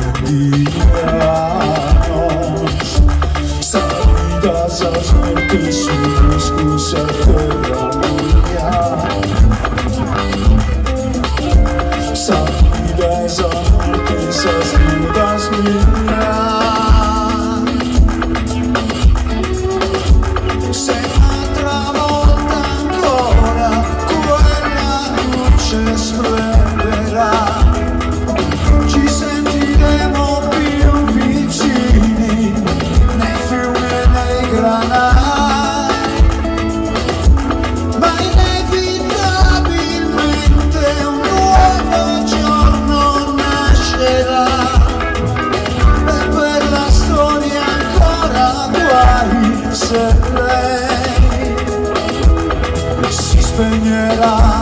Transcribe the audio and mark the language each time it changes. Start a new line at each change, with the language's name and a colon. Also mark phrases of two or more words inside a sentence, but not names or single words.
Spanish: Esas muertes son excusas de la mía. Esa vida, esa muerte, esas vidas mías.
Italian: Se travolta ancora quella luce splenderà. Ci sentiremo più vicini nei fiumi e nei granai, ma inevitabilmente un nuovo giorno nascerà e per la storia ancora guai se lei si spegnerà.